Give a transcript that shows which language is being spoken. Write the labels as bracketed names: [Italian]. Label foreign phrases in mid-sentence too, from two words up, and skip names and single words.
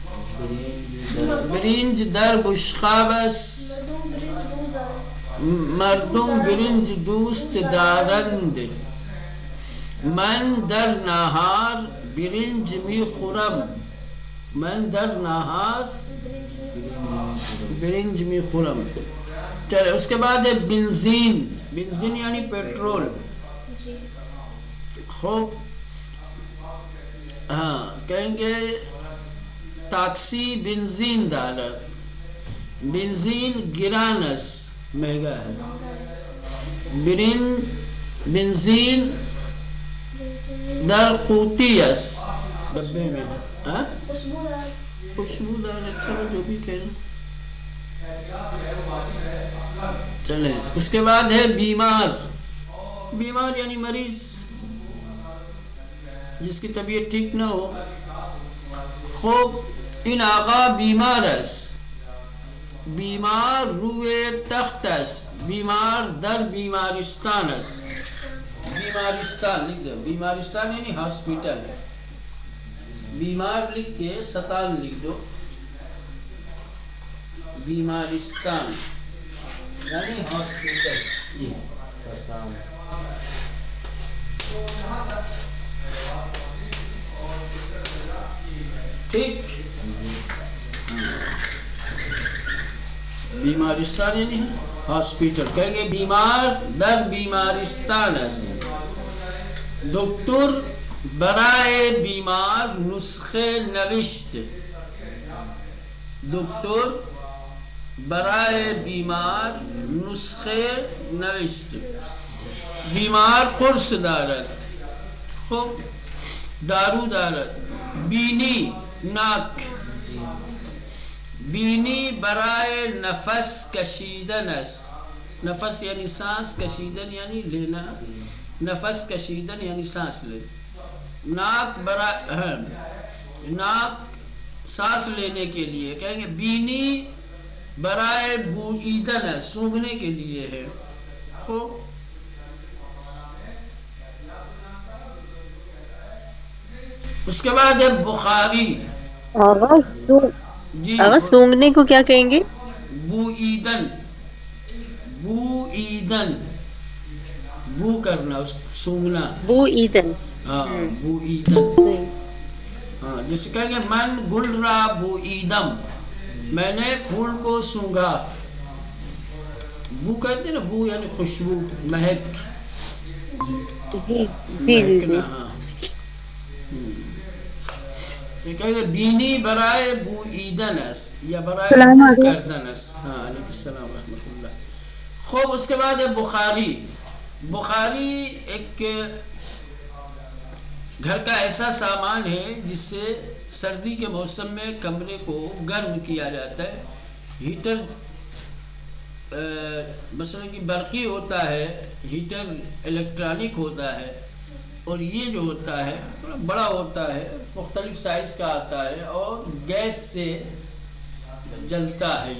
[Persian] برنج در بشقاب است. مردم برنج دوست دارند. من در نهار برنج می خورم. من در نهار برنج می خورم. [Urdu] چلے اس کے بعد ہے بنزین. بنزین یعنی پیٹرول. خوب ہاں کہیں گے [Persian] تاکسی بنزین دارد. بنزین گران است، [Urdu] مہنگا ہے. [Persian] بنزین در قوطی است. [Urdu] ڈبے میں. خوشبودار ہے، چلو جو بھی کہنا چلے. اس کے بعد ہے بیمار. بیمار یعنی مریض، جس کی طبیعت ٹھیک نہ ہو. [Persian] خوب این آقا بیمار است. بیمار روی تخت است. بیمار در بیمارستان است. [Urdu] بیمارستان لکھ دو. بیمارستان یعنی ہاسپٹل. بیمار لکھ کے ستان لکھ دو. بیمارستان یعنی ہاسپٹل. ٹھیک. بیمارستان یعنی ہاسپٹل. کہیں گے [Persian] بیمار در بیمارستان است. دکتر برائے بیمار نسخه نوشت. دکتر برائے بیمار نسخه نوشت. بیمار قرص دارد. خب دارو دارد. [Urdu] بینی ناک. [Persian] بینی برائے نفس کشیدن است. [Urdu] نفس یعنی سانس، کشیدن یعنی لینا. [Persian] نفس کشیدن [Urdu] یعنی سانس لے. ناک برائے ناک سانس لینے کے لیے. کہیں گے [Persian] بینی برائے بوئیدن [Urdu] ہے، سونگھنے کے لیے ہے. خوب اس کے بعد ہے بخاری. جی سونگنے کو کیا کہیں گے؟ [Persian] بوئیدن. [Urdu] بوئیدن بو کرنا، اس سونگنا. [Persian] بو ایدن. [Urdu] ہاں بوئیدن. ہاں جیسے کہیں گے [Persian] من گل را بوئیدم، [Urdu] میں نے پھول کو سونگا. بو کہتے ہیں نا، بو یعنی خوشبو، مہک. جی جی جی جی. ہاں یہ کہیں گے [Persian] بینی برائے بوئیدن است [Urdu] یا [Persian] برائے بو کردن است. [Urdu] ہاں [Arabic] علیکم السلام ورحمۃ اللہ. [Urdu] خوب اس کے بعد ہے بخاری. بخاری ایک گھر کا ایسا سامان ہے جس سے سردی کے موسم میں کمرے کو گرم کیا جاتا ہے. ہیٹر مثلا کہ برقی ہوتا ہے، ہیٹر الیکٹرانک ہوتا ہے، اور یہ جو ہوتا ہے بڑا ہوتا ہے، مختلف سائز کا آتا ہے اور گیس سے جلتا ہے.